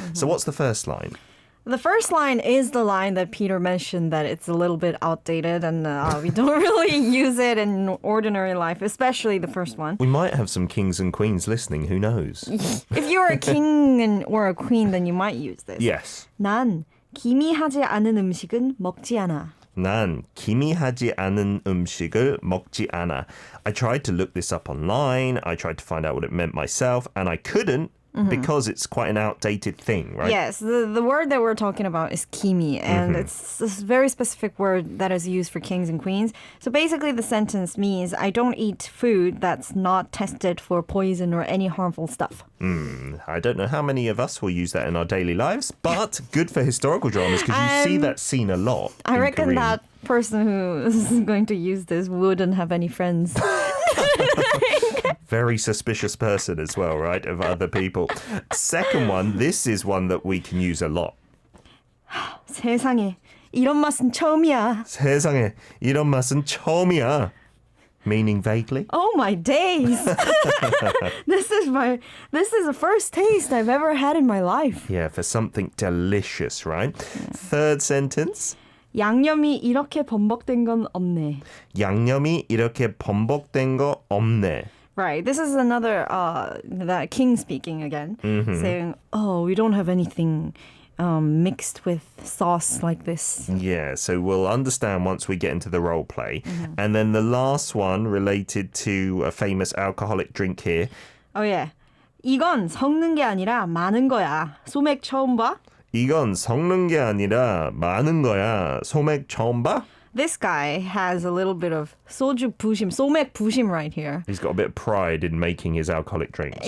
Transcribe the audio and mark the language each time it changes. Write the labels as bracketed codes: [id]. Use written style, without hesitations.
[en] So what's the first line? The first line is the line that Peter mentioned that it's a little bit outdated and we don't really use it in ordinary life, especially the first one. We might have some kings and queens listening, who knows? If you're a king or a queen, then you might use this. Yes. [ko] 난 기미하지 않은 음식은 먹지 않아. 난 기미하지 않은 음식을 먹지 않아. [en] I tried to look this up online. I tried to find out what it meant myself, and I couldn't because it's quite an outdated thing, right? Yes, the word that we're talking about is kimi, and it's a very specific word that is used for kings and queens. So basically the sentence means I don't eat food that's not tested for poison or any harmful stuff. I don't know how many of us will use that in our daily lives, but good for historical dramas because you see that scene a lot. I in reckon Korean. that person who is going to use this wouldn't have any friends. Very suspicious person as well, right, of other people. Second one, this is one that we can use a lot. [ko] 세상에 이런 맛은 처음이야. 세상에 이런 맛은 처음이야. [en] Meaning vaguely. Oh my days. This is the first taste I've ever had in my life. Yeah, for something delicious, right? Third sentence. [ko] 양념이 이렇게 범벅된 건 없네. 양념이 이렇게 범벅된 거 없네. [en] Right. This is another that king speaking again, saying, "Oh, we don't have anything mixed with sauce like this." Yeah, so we'll understand once we get into the role play. And then the last one related to a famous alcoholic drink here. Oh yeah. [ko] 이건 섞는 게 아니라 많은 거야. 소맥 처음 봐? 이건 섞는 게 아니라 많은 거야. 소맥 처음 봐? [en] This guy has a little bit of [ko] 소주 부심, 소맥 부심 [en] right here. He's got a bit of pride in making his alcoholic drinks,